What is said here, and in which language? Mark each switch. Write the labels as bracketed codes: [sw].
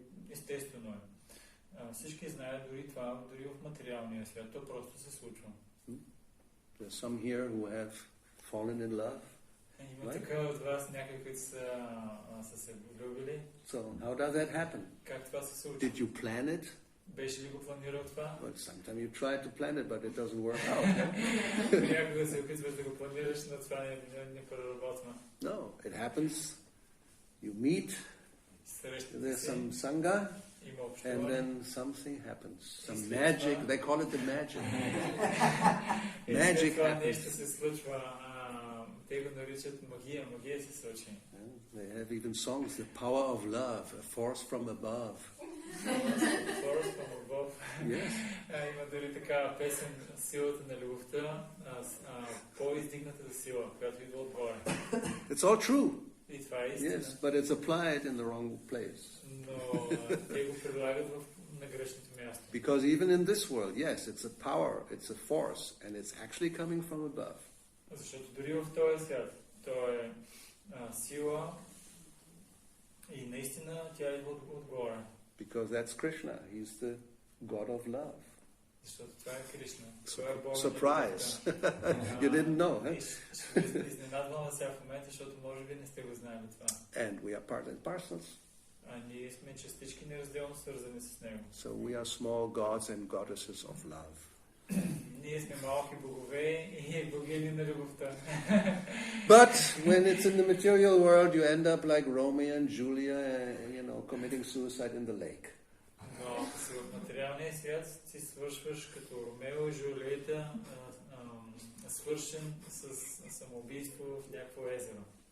[bg] Естествено е. Всички знаят дори това, дори в материалния свят, то просто се случва. [en] There's some here who have fallen in love. [bg] Има така от вас някои, които са се влюбили. [en] So, how does that happen? [bg] Как това се случва? [en] Did you plan it? [bg] Беше ли го планирал това? [en] Well, sometimes you try to plan it, but it doesn't work out. [bg] Някога се опитваш да го планираш, но това не проработва. [en] No, it happens. You meet, there's some sangha, and then something happens. Some magic, they call it the magic. Magic happens. [bg] Нещо се случва, те го наричат магия, магия се случи. [en] They have even songs, the power of love, a force from above. Force from above. Yes. [bg] Има дори такава песен, силата на любовта, по-издигната сила, която идва отгоре. [en] It's all true. [bg] И това е истина. [en] Yes, but it's applied in the wrong place. [bg] Но те го прилагат на грешното място. [en] Because even in this world, yes, it's a power, it's a force, and it's actually coming from above. [bg] Защото дори в този свят, то е сила и наистина тя идва отгоре. [en] Because that's Krishna, he's the God of love. [bg] Защото това е Кришна. Това е Бог. [en] Surprise! You didn't know, huh? [bg] Изненадвам вас сега в момента, защото може би не сте го знаели това. [en] And we are part and parcels. [bg] Ние сме частички неразделно свързани с него. [en] So we are small gods and goddesses of love. [bg] Ние сме малки богове и богини на любовта. [en] But when it's in the material world, you end up like Romeo and Julia, committing suicide in the lake. [bg] Но ако си в материалния свят, ти свършваш като Ромео и Жулиета, свършен с самоубийство в някакво езеро.